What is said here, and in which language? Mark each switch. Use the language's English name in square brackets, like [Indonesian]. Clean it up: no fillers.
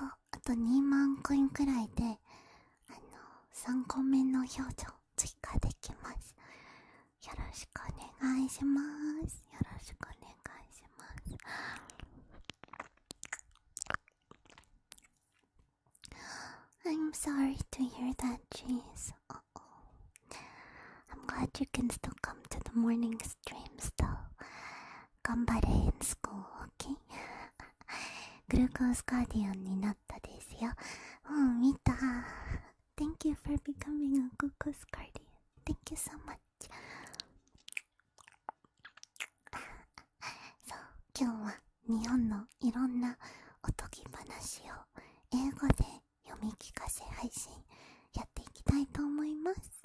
[Japanese] あと2万コインくらいで、3個目の表情追加できます。よろしくお願いします。よろしくお願いします。 [English] I'm sorry to hear that, jeez. I'm glad you can still come to the morning stream still. 頑張れ in school, okay? [Japanese] グルコースガーディアンになったですよ。見た。 [English] Thank you for becoming a glucose guardian. Thank you so much. [Japanese] そう、今日は日本のいろんなおとぎ話を英語で読み聞かせ配信やっていきたいと思います。